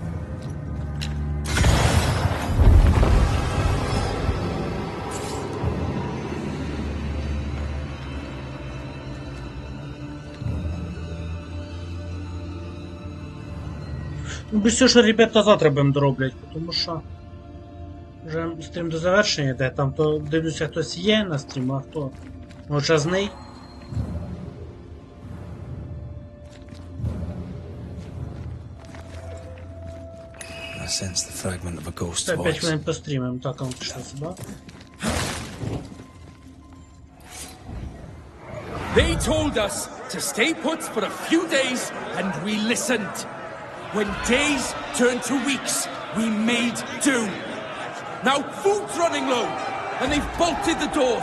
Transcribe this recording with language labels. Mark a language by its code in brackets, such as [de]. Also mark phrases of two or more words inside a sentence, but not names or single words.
[uk] Ну, без цього, що ребята завтра будемо дороблять, тому що вже стрім до завершення йде, там то дивлюся, хтось є на стріму, а хто мовчазний. [en] I sense the fragment of a ghost's [uk] Це 5 [en] voice. [uk] хвилин пострімимо, так, а пішли сюди. [en] They told us to stay put for a few days, and we listened. When days turned to weeks, we made do. Now food's running low, and they've bolted the doors.